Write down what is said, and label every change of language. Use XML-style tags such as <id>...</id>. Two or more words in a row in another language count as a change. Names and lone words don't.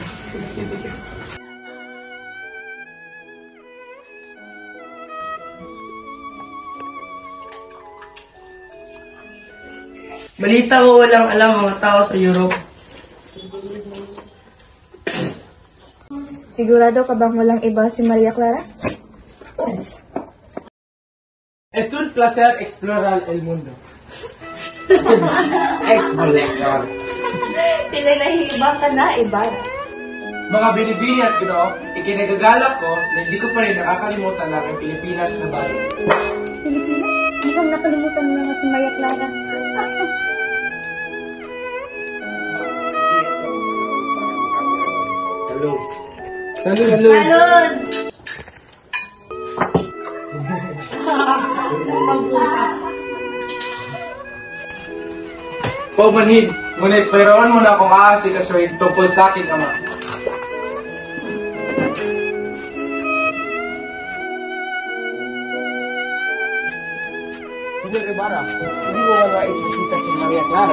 <tl>Balita ko walang alam mga tao sa Europe. Sigurado ka bang walang iba si Maria Clara?</tl> <es>Es un placer explorar el mundo. Explorar.</es> <tl>Tila nahihibang ka na, Ibarra. Mga binibini at ginoo, ikinagagalak ko na hindi ko pa rin nakakalimutan na ang Pilipinas na bayan. Pilipinas? Mukhang nakalimutan mo na si Maria Clara. Salud. Salud! Paumanhin, ngunit mayroon mo na akong aasikasuhin tungkol sa aking ama. Senyor Ibarra, hindi mo ba naisipita si Maria Clara?</tl>